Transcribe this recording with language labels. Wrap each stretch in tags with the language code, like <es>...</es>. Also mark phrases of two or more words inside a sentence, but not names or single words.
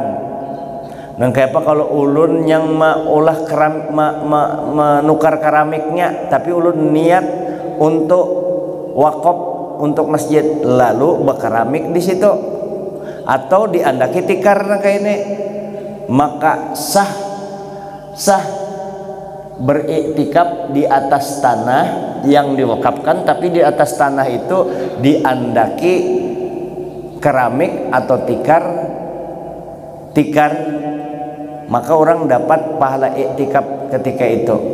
<bjn>Nang kayak apa kalau ulun yang olah menukar keramiknya, tapi ulun niat untuk wakaf untuk masjid, lalu berkeramik di situ atau diandaki tikar kayak ini, maka sah beriktikaf di atas tanah yang diwakafkan, tapi di atas tanah itu diandaki keramik atau tikar, maka orang dapat pahala iktikaf ketika itu.</bjn>